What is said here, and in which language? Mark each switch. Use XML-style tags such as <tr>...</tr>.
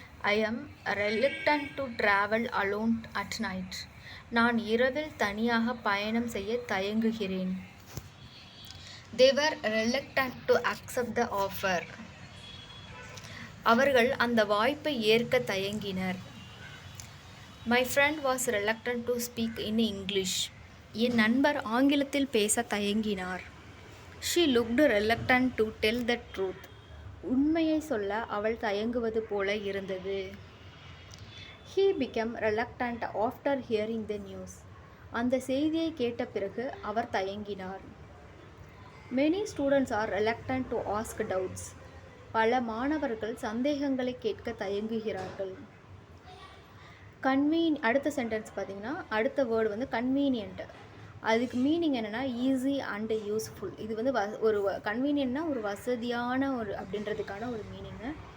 <en>I am reluctant to travel alone at night.</en> <ta>நான் இரவில் தனியாக பயணம் செய்ய தயங்குகிறேன்.</ta> <en>They were reluctant to accept the offer.</en> <ta>அவர்கள் அந்த வாய்ப்பை ஏற்க தயங்கினர்.</ta> <en>My friend was reluctant to speak in English.</en> <ta>என் நண்பர் ஆங்கிலத்தில் பேச தயங்கினார்.</ta> <en>She looked reluctant to tell the truth.</en> <ta>உண்மையை சொல்ல அவள் தயங்குவது போல இருந்தது.</ta> <en>He became reluctant after hearing the news.</en> <ta>அந்த செய்தியை கேட்ட பிறகு அவர் தயங்கினார்.</ta> <en>Many students are reluctant to ask doubts.</en> <ta>பல மாணவர்கள் சந்தேகங்களை கேட்க தயங்குகிறார்கள். அடுத்த சென்டென்ஸ் பார்த்தீங்கன்னா அடுத்த வேர்டு வந்து கன்வீனியன்ட். அதுக்கு மீனிங் என்னென்னா ஈஸி அண்டு யூஸ்ஃபுல். இது வந்து ஒரு கன்வீனியன்ட்னா ஒரு வசதியான ஒரு அப்படின்றதுக்கான ஒரு மீனிங்கு.</ta>